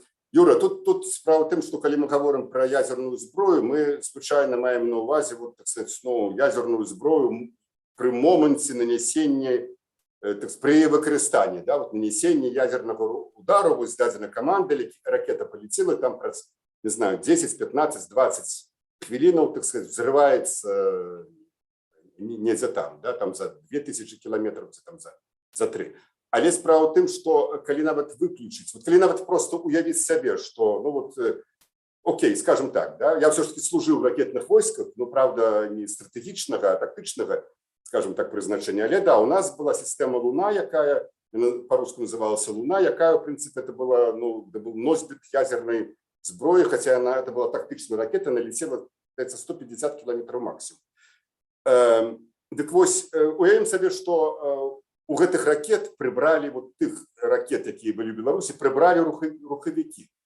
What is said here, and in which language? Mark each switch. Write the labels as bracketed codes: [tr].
[ru] Юра, тут справа в тем, что когда мы говорим про ядерную зброю, мы случайно [be] маем на увазе, [ru] вот, так сказать, ну, ядерную зброю при моменте нанесения, при выкористании, да, вот нанесения ядерного удара, вот дадена команда, ракета полетела, там, не знаю, 10, 15, 20 хвилинов, так сказать, взрывается не за там, да, там за 2000 километров, там за 3. [be] Але справа в тым, што калі нават выключыць, вот калі нават просто уявіць сабе, што, ну вот, окей, скажем так, да, [ru] я все-таки [be] служыў в ракетных войсках, ну, правда, не стратэгічнага, а тактычнага, скажем так, прызначэння. [ru] Але да, у нас была система Луна, якая, по-русски называлась Луна, якая, в принципе, это была, ну, это был носьбіт ядерной зброі, хотя она, это была тактычная ракета, она летела, 150 километров максимум. [be] Так вось, уявім сабе, што у гэтых ракет прыбралі, вот тых ракет, якія былі ў Беларусі, прыбралі рухавікі.